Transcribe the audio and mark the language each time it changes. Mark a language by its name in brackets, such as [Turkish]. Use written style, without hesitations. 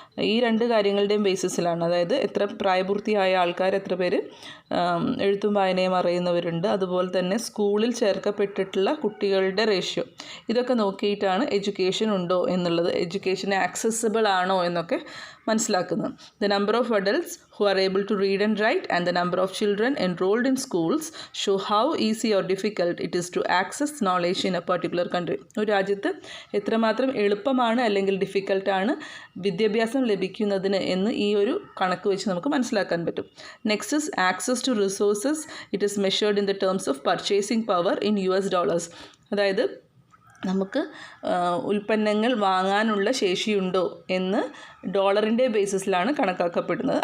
[Malayalam] ഈ 2 കാര്യങ്ങളുടെയും ബേസിസിലാണ്. അതായത് എത്ര പ്രായപൂർത്തിയായ ആൾക്കാർ, എത്ര പേര് എഴുത്തും വായനയും അറിയുന്നവരുണ്ട്, അതുപോലെ തന്നെ സ്കൂളിൽ ചേർക്കപ്പെട്ടിട്ടുള്ള കുട്ടികളുടെ റേഷ്യോ. ഇതൊക്കെ നോക്കിയിട്ടാണ് എഡ്യൂക്കേഷൻ ഉണ്ടോ എന്നുള്ളത്, എഡ്യൂക്കേഷൻ ആക്സസിബിൾ ആണോ എന്നൊക്കെ മനസ്സിലാക്കുന്നത്. [English] The number of adults who are able to read and write and the number of children enrolled in schools show how easy or difficult it is to access knowledge in a particular country. [Malayalam] ഒരു രാജ്യത്ത് എത്രമാത്രം എളുപ്പമാണ് അല്ലെങ്കിൽ ഡിഫിക്കൽട്ടാണ് വിദ്യാഭ്യാസം ലഭിക്കുന്നതിന് എന്ന് ഈ ഒരു കണക്ക് വെച്ച് നമുക്ക് മനസ്സിലാക്കാൻ പറ്റും. [English] Next is access to resources. It is measured in the terms of purchasing power in US dollars. [Malayalam] അതായത് നമുക്ക് ഉൽപ്പന്നങ്ങൾ വാങ്ങാനുള്ള ശേഷിയുണ്ടോ എന്ന് ഡോളറിൻ്റെ ബേസിസിലാണ് കണക്കാക്കപ്പെടുന്നത്.